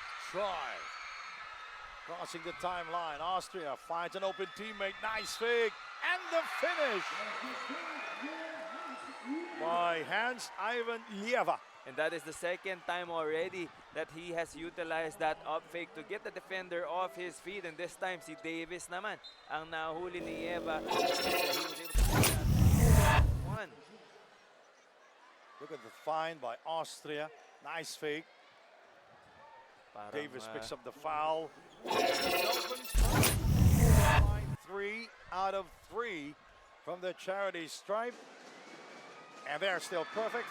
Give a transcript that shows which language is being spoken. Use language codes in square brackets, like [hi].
[en] Troy crossing the timeline. Austria finds an open teammate. Nice fake. And the finish by Hans-Ivan Lieva. And that is the second time already that he has utilized that up fake to get the defender off his feet. And this time, [tl] si Davis naman ang nahuli ni Eva. [en] And he was able to get that one. Look at the find by Austria. Nice fake. [tl] Parang, [en] Davis picks up the foul. And Dolphins find 3 out of 3 from the charity stripe. And they're still perfect.